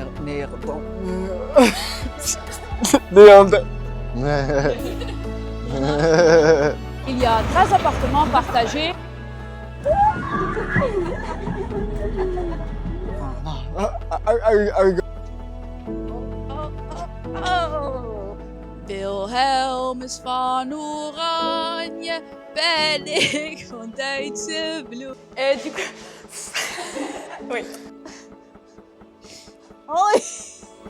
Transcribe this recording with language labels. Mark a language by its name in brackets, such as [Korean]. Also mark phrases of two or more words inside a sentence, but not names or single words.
[Dutch] Neerbouw. Neerbouw. [French] Il y a 13 appartements partagés. [Dutch] Wilhelmus van Oranje, ben ik van Duitse bloed. [French] Du coup... oui. Oh.